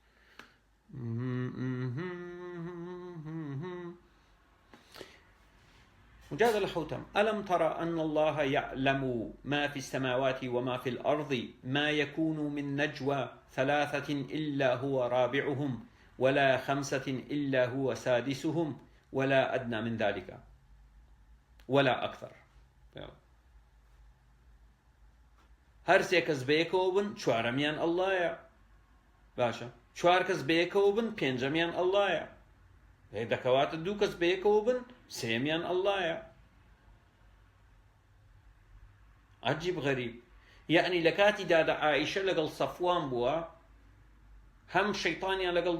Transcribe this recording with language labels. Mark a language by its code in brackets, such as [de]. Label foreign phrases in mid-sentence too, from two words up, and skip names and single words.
[ar] مجادلة حوتم ألم ترى أن الله يعلم ما في السماوات وما في الأرض ما يكون من نجوى ثلاثة إلا هو رابعهم ولا خمسة إلا هو سادسهم ولا أدنى من ذلك ولا أكثر [ckb] هەر سێ کەس بەیەکەوە بن چوارەمیان ئەڵڵایە باشە چوار کەس بەیەکەوە بن پێنجەمیان ئەڵڵایە دەکەواتە دوو کەس بەیەکەوە بن سێمیان ئەڵڵایە عەجیب غەریب یعنی لە کاتی دادا عائیشە لەگەڵ سەفوان بووە هەم شەیطانیان لەگەڵدا